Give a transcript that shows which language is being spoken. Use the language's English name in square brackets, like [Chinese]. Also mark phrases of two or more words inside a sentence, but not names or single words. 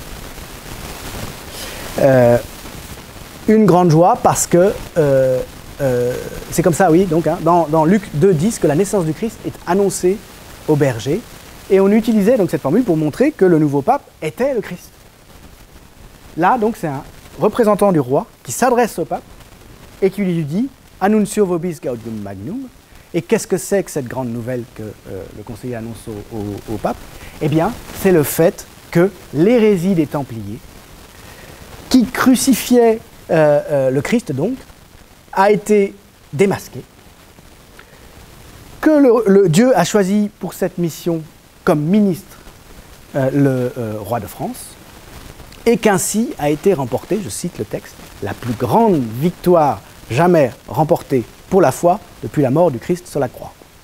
[French] Une grande joie parce que c'est comme ça, oui, donc, hein, dans Luc 2,10, que la naissance du Christ est annoncée aux bergers, et on utilisait donc cette formule pour montrer que le nouveau pape était le Christ. Là, donc, c'est un représentant du roi qui s'adresse au pape et qui lui dit « [Latin] Annuncio vobis gaudium magnum ». [French] Et qu'est-ce que c'est que cette grande nouvelle que le conseiller annonce au pape? Eh bien, c'est le fait que l'hérésie des Templiers, qui crucifiait le Christ donc, a été démasquée, que le Dieu a choisi pour cette mission comme ministre le roi de France, et qu'ainsi a été remportée, je cite le texte, la plus grande victoire jamais remportée pour la foi depuis la mort du Christ sur la croix.